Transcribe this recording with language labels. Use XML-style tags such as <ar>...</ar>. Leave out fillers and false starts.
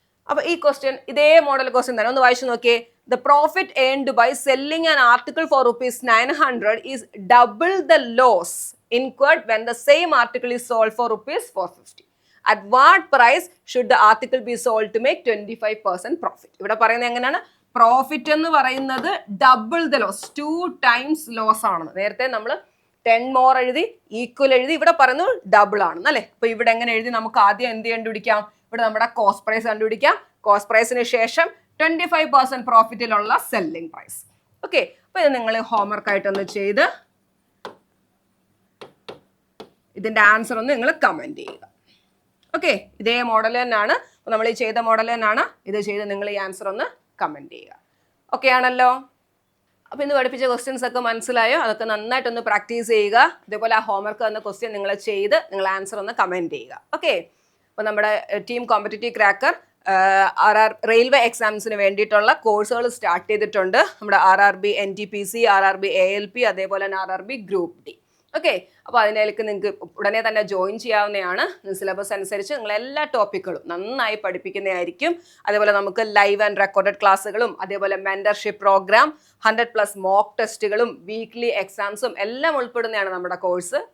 <ml>അപ്പൊ ഈ ക്വസ്റ്റ്യൻ ഇതേ മോഡൽ ക്വസ്റ്റ്യൻ തന്നെ ഒന്ന് വായിച്ചു നോക്കിയേ.</ml> <en>The profit earned by selling an article for ₹900 is double the loss incurred when the same article is sold for ₹450. At what price should the article be sold to make 25% profit?</en> <ml>ഇവിടെ പറയുന്നത് എങ്ങനെയാണ്? Profit എന്ന് പറയുന്നത് double the loss, 2 times loss ആണ്. നേരത്തെ നമ്മൾ 10 more എഴുതി, equal എഴുതി, ഇവിടെ പറയുന്നത് ഡബിൾ ആണെന്ന് അല്ലേ? അപ്പൊ ഇവിടെ എങ്ങനെ എഴുതി? നമുക്ക് ആദ്യം എന്ത് കണ്ടുപിടിക്കാം? ഇവിടെ നമ്മുടെ കോസ്റ്റ് പ്രൈസ് കണ്ടുപിടിക്കാം. കോസ്റ്റ് പ്രൈസിന് ശേഷം 25% പ്രോഫിറ്റിലുള്ള സെല്ലിംഗ് പ്രൈസ്. ഓക്കെ, അപ്പൊ ഇത് നിങ്ങൾ ഹോംവർക്ക് ആയിട്ടൊന്ന് ചെയ്ത് ഇതിന്റെ ആൻസർ ഒന്ന് നിങ്ങൾ കമന്റ് ചെയ്യുക. ഓക്കെ, ഇതേ മോഡൽ തന്നെയാണ്, നമ്മൾ ഈ ചെയ്ത മോഡൽ തന്നെയാണ്. ഇത് ചെയ്ത് നിങ്ങൾ ഈ ആൻസർ ഒന്ന് കമന്റ് ചെയ്യുക. ഓക്കെ ആണല്ലോ? അപ്പോൾ ഇന്ന് പഠിപ്പിച്ച ക്വസ്റ്റ്യൻസ് ഒക്കെ മനസ്സിലായോ? അതൊക്കെ നന്നായിട്ടൊന്ന് പ്രാക്ടീസ് ചെയ്യുക. ഇതേപോലെ ആ ഹോംവർക്ക് തന്ന ക്വസ്റ്റ്യൻ നിങ്ങൾ ചെയ്ത് നിങ്ങൾ ആൻസർ ഒന്ന് കമന്റ് ചെയ്യുക. ഓക്കെ, അപ്പോൾ നമ്മുടെ ടീം കോമ്പറ്റേറ്റീവ് ക്രാക്കർ റെയിൽവേ എക്സാംസിന് വേണ്ടിയിട്ടുള്ള കോഴ്സുകൾ സ്റ്റാർട്ട് ചെയ്തിട്ടുണ്ട്. നമ്മുടെ RRB NTPC, RRB ALP, അതേപോലെ തന്നെ RRB ഗ്രൂപ്പ് D. ഓക്കെ, അപ്പോൾ അതിലേക്ക് നിങ്ങൾക്ക് ഉടനെ തന്നെ ജോയിൻ ചെയ്യാവുന്നതാണ്. സിലബസ് അനുസരിച്ച് നിങ്ങൾ എല്ലാ ടോപ്പിക്കുകളും നന്നായി പഠിപ്പിക്കുന്നതായിരിക്കും. അതേപോലെ നമുക്ക് ലൈവ് ആൻഡ് റെക്കോർഡഡ് ക്ലാസ്സുകളും അതേപോലെ മെന്റർഷിപ്പ് പ്രോഗ്രാം, 100+ മോക്ക് ടെസ്റ്റുകളും വീക്ക്ലി എക്സാംസും എല്ലാം ഉൾപ്പെടുന്നതാണ് നമ്മുടെ കോഴ്സ്.</ml>